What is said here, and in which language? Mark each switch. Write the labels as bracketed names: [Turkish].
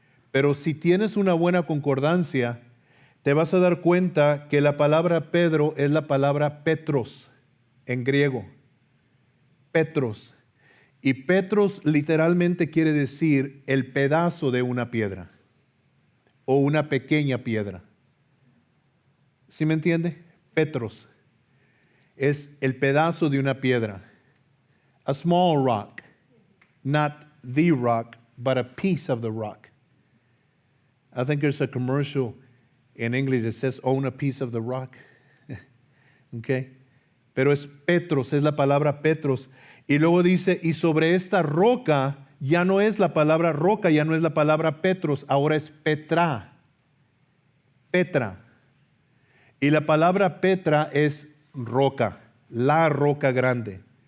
[Spanish] Pero si tienes una buena concordancia, te vas a dar cuenta que la palabra Pedro es la palabra Petros en griego. Petros. Y Petros literalmente quiere decir el pedazo de una piedra o una pequeña piedra. ¿Sí me entiende? Petros es el pedazo de una piedra. [English] A small rock, not the rock, but a piece of the rock. I think there's a commercial in English that says own a piece of the rock. Okay. [Spanish] Pero es Petros, es la palabra Petros. Y luego dice, y sobre esta roca, ya no es la palabra roca, ya no es la palabra Petros, ahora es Petra. Petra. Y la palabra Petra es roca, la roca grande.